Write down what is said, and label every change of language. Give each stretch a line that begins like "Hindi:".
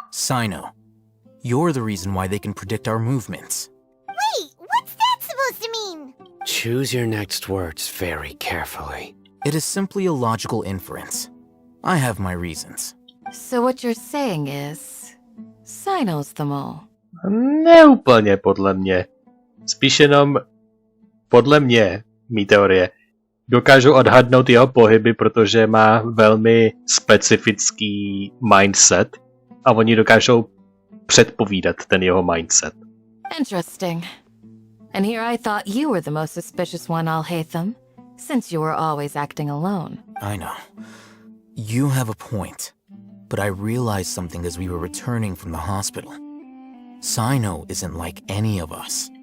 English: Sino, you're the reason why they can predict our movements. Wait, what's that supposed to mean? Choose your next words very carefully. It is simply a logical inference. I have my reasons. So what you're saying is, Sino's the mole.
Czech: Ne úplně podle mě. Spíš jenom podle mě, mý teorie, dokážu odhadnout jeho pohyby, protože má velmi specifický mindset a oni dokážou předpovídat ten jeho mindset.
English: Interesting. And here I thought you were the most suspicious one, Alhaitham, since you were always acting alone. I know. You have a point. But I realized something as we were returning from the hospital. Sino isn't like any of us.